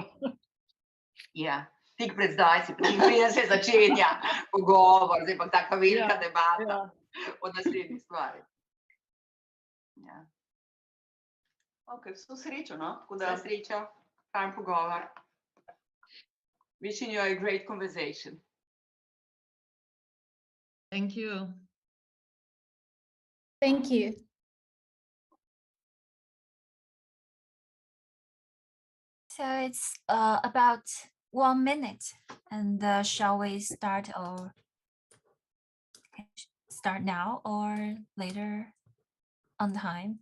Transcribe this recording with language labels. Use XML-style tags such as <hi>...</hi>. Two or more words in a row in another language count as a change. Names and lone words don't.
<sl>Ja, tik pred zdaj, preden se začenja pogovor, zdaj pa taka velika debata o naslednji stvari. Ja. Ok, vso srečo, no? Vso srečo, fajn pogovor.</sl> <en>Wishing you a great conversation. Thank you. Thank you. So it's about 1 minute, and shall we start start now or later on time?</en>